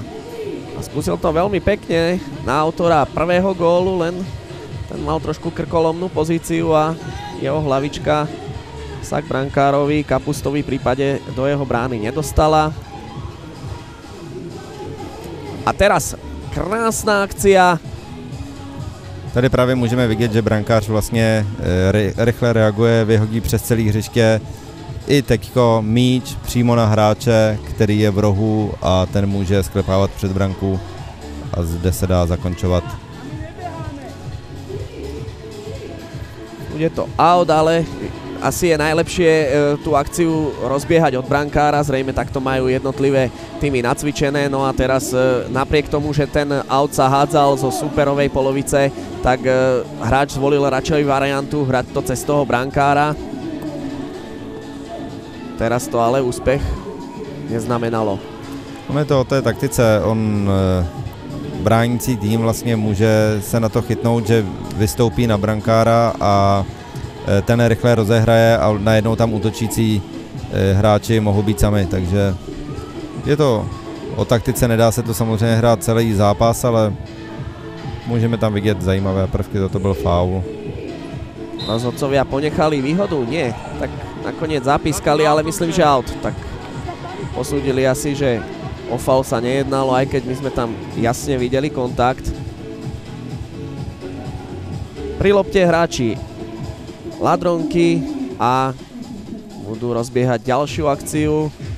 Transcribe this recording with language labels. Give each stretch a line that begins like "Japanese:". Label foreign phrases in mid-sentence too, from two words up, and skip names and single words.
Slovak: A skúsil to veľmi pekne na autora prvého gólu, len ten mal trošku krkolomnú pozíciu a jeho hlavička sa k brankárovi Kapustovi v prípade do jeho brány nedostala. A teraz krásna akcia.
Czech: Tady právě můžeme vidět, že brankář vlastně rychle reaguje, vyhodí přes celé hřiště i teďko míč přímo na hráče, který je v rohu a ten může sklepávat před branku a zde se dá zakončovat.
Slovak: Bude to out, ale asi je najlepšie tú akciu rozbiehať od brankára, zrejme takto majú jednotlivé týmy nacvičené, no a teraz napriek tomu, že ten out sa hádzal zo súperovej polovice, tak hráč zvolil radšej variantu hrať to cez toho brankára. Teraz to ale úspech neznamenalo.
Czech: Je to o té taktice, on bránící tým vlastně může se na to chytnout, že vystoupí na brankára a ten rychle rozehraje a najednou tam útočící hráči mohou být sami, takže je to o taktice, nedá se to samozřejmě hrát celý zápas, ale můžeme tam vidět zajímavé prvky, toto byl faul.
Slovak: Rozhodcovia ponechali výhodu? Nie, tak nakoniec zapískali, ale myslím, že out, tak posúdili asi, že o faul sa nejednalo, aj keď my sme tam jasne videli kontakt. Pri lopte hráči Ladronky a budú rozbiehať ďalšiu akciu.